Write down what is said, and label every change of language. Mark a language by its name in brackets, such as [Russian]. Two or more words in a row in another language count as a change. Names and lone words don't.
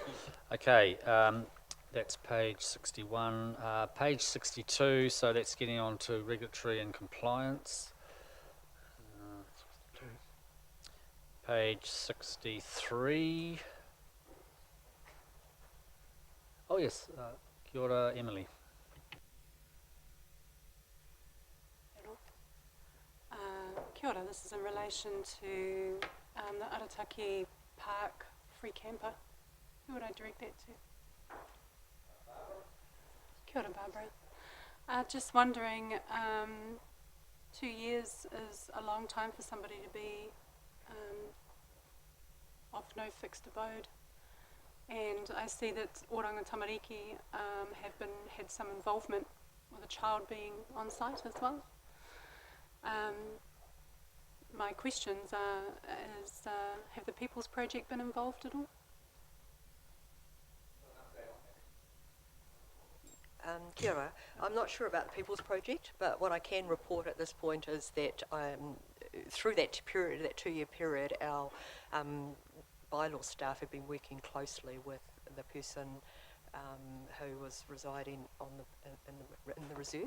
[English] Okay, that's page 61. Page 62, so that's getting on to regulatory and compliance. Page 63. Oh yes, [Māori] kia ora, Emily. Kia ora, [English] this is in relation to the Arataki Park free camper. Who would I direct that to? [Māori] Kia ora, Barbara. [English] Just wondering, 2 years is a long time for somebody to be of no fixed abode. And I see that Oranga Tamariki had some involvement with a child being on site as well. My questions are, have the People's Project been involved at all? [Māori] Kia ora. [English] I'm not sure about the People's Project, but what I can report at this point is that through that period, that 2-year period, our bylaw staff have been working closely with the person who was residing in the reserve.